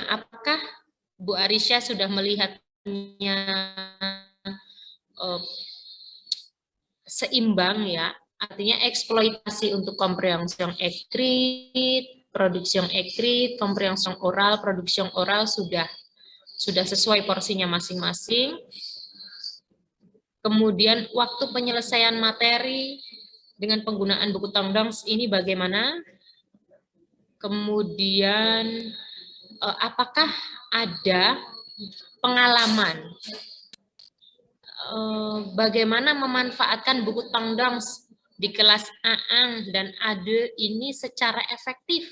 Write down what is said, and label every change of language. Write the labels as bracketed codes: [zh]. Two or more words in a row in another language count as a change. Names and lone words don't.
[id] Apakah Bu Arisha sudah melihatnya seimbang ya, artinya eksploitasi untuk [fr] komprehension écrite, production écrite, komprehension oral, production oral [id] sudah sesuai porsinya masing-masing. Kemudian waktu penyelesaian materi dengan penggunaan buku tendance ini bagaimana? Kemudian apakah ada pengalaman bagaimana memanfaatkan buku tendance di kelas A1 dan A2 ini secara efektif?